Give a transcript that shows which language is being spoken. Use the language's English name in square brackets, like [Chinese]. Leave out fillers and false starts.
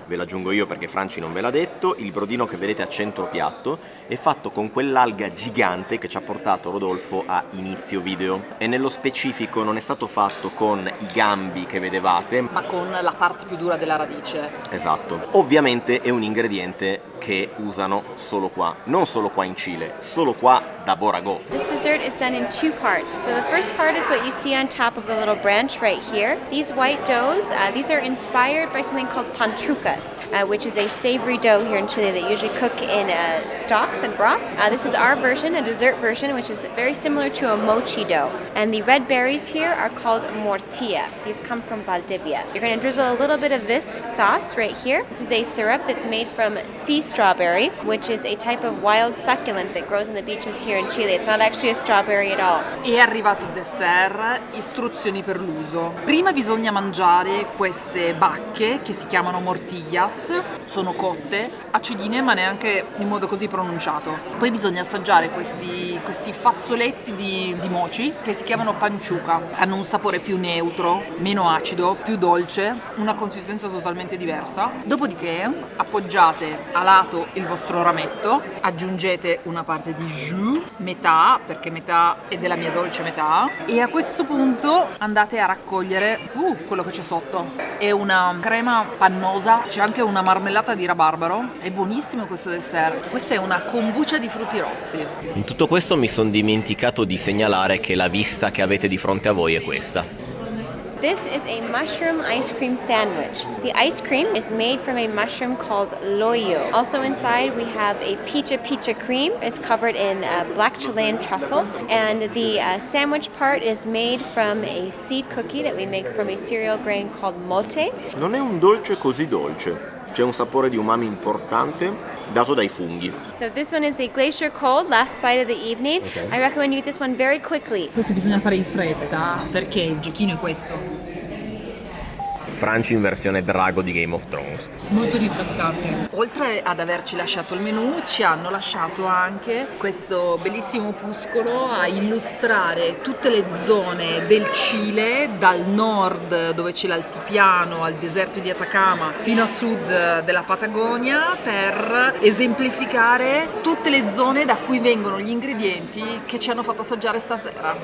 [Italian] Ve l'aggiungo io perché Franci non ve l'ha detto. Il brodino che vedete a centro piatto è fatto con quell'alga gigante che ci ha portato Rodolfo a inizio video. E nello specifico non è stato fatto con i gambi che vedevate, Ma con la parte più dura della radice. esatto. Ovviamente è un ingrediente che usano solo qua, non solo qua in Cile, solo qua da Borago. [English] This dessert is done in 2 parts. So the first part is what you see on top of the little branch right here. These white doughs, these are inspired by something called pantrucas, which is a savory dough here in Chile that usually cook in stocks and broth. This is our version, a dessert version, which is very similar to a mochi dough. And the red berries here are called mortilla. These come from Valdivia. You're going to drizzle a little bit of this sauce right here. This is a syrup that's made from sea strawberry, which is a type of wild succulent that grows on the beaches here in Chile. It's not actually a strawberry at all. [Italian] È arrivato il dessert, istruzioni per l'uso. Prima bisogna mangiare queste bacche che si chiamano mortillas, sono cotte, acidine ma neanche in modo così pronunciato. Poi bisogna assaggiare questi fazzoletti di mochi che si chiamano panciuca. Hanno un sapore più neutro, meno acido, più dolce, una consistenza totalmente diversa. Dopodiché appoggiate a lato il vostro rametto, aggiungete una parte di jus, metà, perché metà è della mia dolce metà, e a questo punto andate a raccogliere quello che c'è sotto. È una crema pannosa, c'è anche una marmellata di rabarbaro, è buonissimo questo dessert. Questa è una kombucha di frutti rossi. In tutto questo mi sono dimenticato di segnalare che la vista che avete di fronte a voi è questa. [English] This is a mushroom ice cream sandwich. The ice cream is made from a mushroom called loyo. Also inside we have a picha cream. It's covered in black Chilean truffle. And the sandwich part is made from a seed cookie that we make from a cereal grain called mote. [Italian] Non è un dolce così dolce. C'è un sapore di umami importante dato dai funghi. [English] So this one is the glacier cold, last bite of the evening. Okay. I recommend you eat this one very quickly. [Italian] Questo bisogna fare in fretta perché il giochino è questo. Franci in versione drago di Game of Thrones. Molto rinfrescante. Oltre ad averci lasciato il menù, ci hanno lasciato anche questo bellissimo opuscolo a illustrare tutte le zone del Cile, dal nord dove c'è l'altipiano al deserto di Atacama fino a sud della Patagonia, per esemplificare tutte le zone da cui vengono gli ingredienti che ci hanno fatto assaggiare stasera.